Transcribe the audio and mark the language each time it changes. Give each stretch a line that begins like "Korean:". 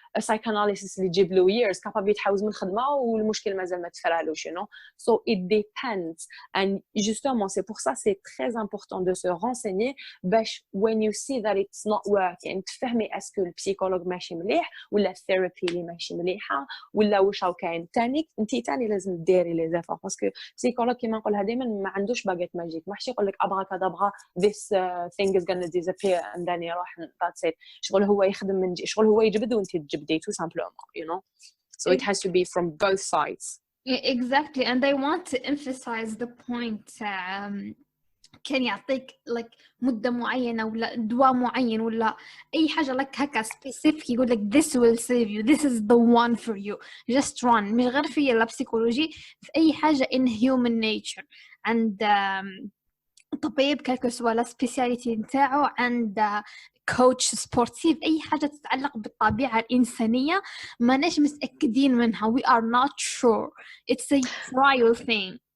Arabic: psychanalysis اللي تجيب له years كابابل يتحوز من الخدمه والمشكل مازال ما تفرالوش so it depends and
French: justement c'est pour ça c'est très important de se renseigner
Arabic: باش
English: when you see that it's not working
Arabic: تفهمي اسكو البسيكولوج ماشي مليح ولا الثيرابي اللي ماشي مليحه ولا واش راهو كاين انت تاني لازم ديري لي زيفور باسكو البسيكولوج كيما نقولها دائما ما عندوش باغيت ماجيك ماحش يقول لك ابراكادابرا
English: this thing is gonna disappear and then يروح that's it
Arabic: شغل هو يخدم من شغل هو يجبد وانت تجبدي
French: tout simplement
English: you know so it has to be from both sides. Exactly, and I want to emphasize the point
Arabic: كان يعطيك
English: like
Arabic: مدة معينة ولا دواء معين ولا أي حاجة لك هكا
English: specific
Arabic: يقول لك
English: this will save you, this is the one for you, just run.
Arabic: مش غير في البسيكولوجي في أي حاجة
English: in human nature
Arabic: عند طبيب كالكو سوا لا سبيسياليتي نتاعو عند كوتش سبورتيف أي حاجة تتعلق بالطبيعة الإنسانية ما ناش متأكدين منها
English: we are not sure, it's a trial thing.